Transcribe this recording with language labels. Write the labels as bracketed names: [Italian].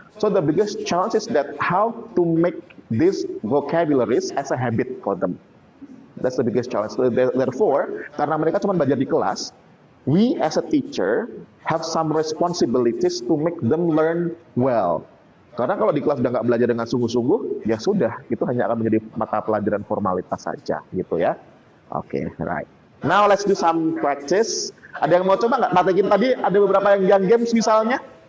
[English] So the biggest challenge is that how to make these vocabularies as a habit for them. That's the biggest challenge. So therefore, [Indonesian] karena mereka cuma belajar di kelas, [English] we as a teacher have some responsibilities to make them learn well. [Indonesian] Karena kalau di kelas udah nggak belajar dengan sungguh-sungguh, ya sudah, itu hanya akan menjadi mata pelajaran formalitas saja, gitu ya. [English] Oke, right. Now let's do some practice. [Indonesian] Ada yang mau coba nggak? Praktekin tadi ada beberapa yang games misalnya.